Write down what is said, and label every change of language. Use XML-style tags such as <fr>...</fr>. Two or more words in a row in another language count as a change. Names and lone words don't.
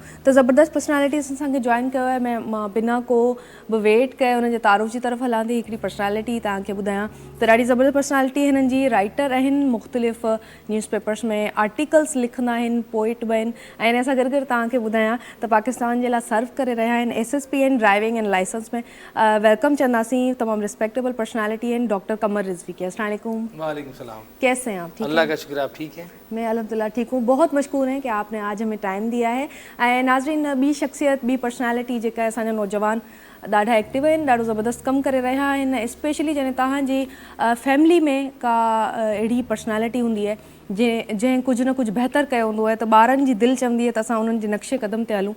<sd>त ज़बरदस्त पर्सनैलिटीज़ असांखे जॉइन कयो आहे। मां बिना को बि वेट कए हुननि जे तारुफ़ जी तरफ़ हलां थी। हिकिड़ी पर्सनैलिटी तव्हांखे ॿुधायां त ॾाढी ज़बरदस्त पर्सनैलिटी हिननि जी, राइटर आहिनि, मुख़्तलिफ़ न्यूज़पेपर्स में आर्टिकल्स लिखंदा आहिनि, पोइट बि आहिनि। ऐं हिन सां गॾु तव्हांखे ॿुधायां त पाकिस्तान जे लाइ सर्व करे रहिया आहिनि, SSP आहिनि</sd> <en>driving and license</en> <sd>में। वेलकम चवंदासीं, तमामु रिस्पेक्टेबल पर्सनैलिटी आहिनि, डॉक्टर कमर रिजवी के।</sd> <ar>السلام علیکم. وعلیکم السلام.</ar> <ur>کیسے ہیں آپ؟ ٹھیک اللہ کا شکر، آپ ٹھیک ہیں? میں الحمدللہ ٹھیک ہوں۔ بہت مشکور ہیں کہ آپ نے آج ہمیں ٹائم دیا ہے.</ur> <sd>ऐं नाज़रीन, ॿी शख़्सियत, ॿी पर्सनैलिटी जेका असांजा नौजवान ॾाढा एक्टिव आहिनि, ॾाढो ज़बरदस्त कमु करे रहिया आहिनि. स्पेशली जॾहिं तव्हांजी फैमिली में का अहिड़ी पर्सनैलिटी हूंदी आहे जंहिं कुझु न कुझु बहितर कयो हूंदो आहे, त ॿारनि जी दिलि चवंदी आहे त असां उन्हनि जे नक्शे क़दम ते हलूं.</sd>